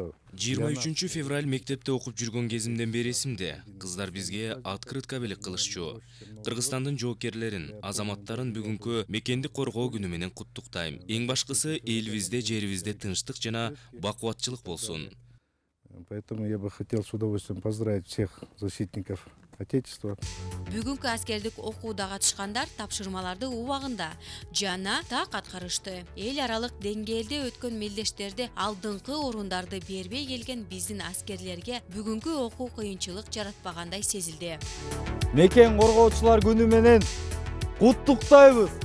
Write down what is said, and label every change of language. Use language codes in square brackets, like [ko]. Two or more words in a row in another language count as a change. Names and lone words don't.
[ky] 23 февраль мектепте окуп жүргөн кезимден бери эсимде. Кыздар бизге открытка белек кылышчу. Кыргызстандын жоокерлерин, азаматтарын бүгүнкү мекенди коргоо күнү менен куттуктайм. Эң башкысы элибизде, жерибизде тынчтык жана бакубатчылык болсун. [ru] Поэтому я бы хотел с удовольствием поздравить всех защитников Отечества. [ky] Бүгүнкү аскердик окууда катышкандар тапшырмаларды убагында жана так аткарышты. Эл аралык деңгээлде өткөн мелдештерде алдыңкы орундарды бербей келген биздин аскерлерге бүгүнкү окуу кыйынчылык жаратпагандай сезилди. Мекен коргоочулар күнү менен куттуктайбыз.